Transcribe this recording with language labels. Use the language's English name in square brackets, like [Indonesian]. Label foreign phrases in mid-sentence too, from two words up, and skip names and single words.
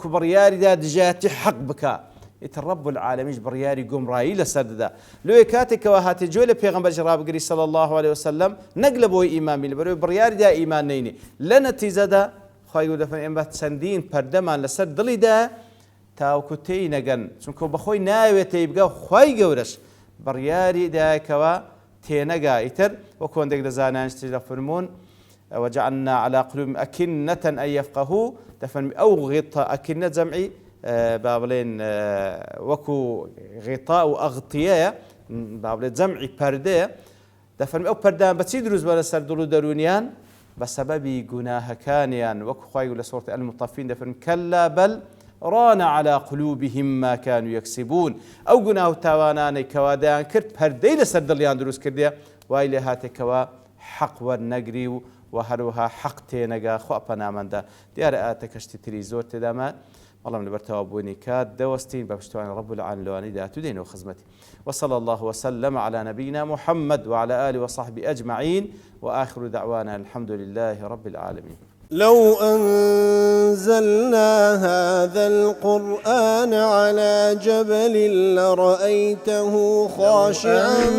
[Central Kurdish] بڕیاریدا دژایەتی حەق بکە ئیتر [Arabic] رب العالمینش [Central Kurdish] بڕیاری گومڕایی لەسەر دەدا لۆیە کاتێکەوە هاتێ گوێ لە پێغەمبەرش ڕابگری [Arabic] صلی الله عليه وسلم [Central Kurdish] نەک لە بۆی ئیمامی لەبەرەوەی بڕیاریدا ئیمان نەینی لە نەتیجەدا خوای گەورە دەفەرمێ ئێمە چەندین پەردەمان لەسەر دڵیدا تاوەکو تێی نەگەن چونکە بەخۆی ناوێت تێی بگە خوای گەورەش بڕیاری دایکەوە تێنەگا ئیتر وەکو هەندێک لە زانایان دەفەرمون [Arabic] وجعلنا على قلوبهم أكنة أن يفقهوا [Central Kurdish] دەفەرمی ئەو غیتە ئەکنە جەمعی با بڵێن وەکو غیتا و ئەغتیەیە با بڵێن جەمعی پەردەیە دەفەرمی ئەو پەردەیان بەچی دروست بە لەسەر دڵ و دەرونیان بە سەبەبی گوناهەکانیان وەکو خوای لە سورة المطفین دەفەرمی [Arabic] کەلا بەل ران على قلوبهم ما كانوا يكسبون [Central Kurdish] ئەو گوناه و تاوانانەی کەوا دەیان کرد پەردەی لەسەر دڵیان دروست کردێ وای لێ هاتێکەوە حەق وەرنەگری و هەروەها حەق تێنەگا خوا پەنامەندە دیارە ئاتە کەشتی تری زۆر تێدامان بەڵام لەبەر تەوابوونی کات دەوەستین بە پشتیوانی [Arabic] رب العالمین [Central Kurdish] لەوانەی داهاتوو دێنەوە خزمەتی [Arabic] وصلى الله وسلم على نبينا محمد وعلى آله وصحبه أجمعين وآخر دعوانا الحمد لله رب العالمين لو أنزلنا هذا القرآن على جبل لرأيته خاشعا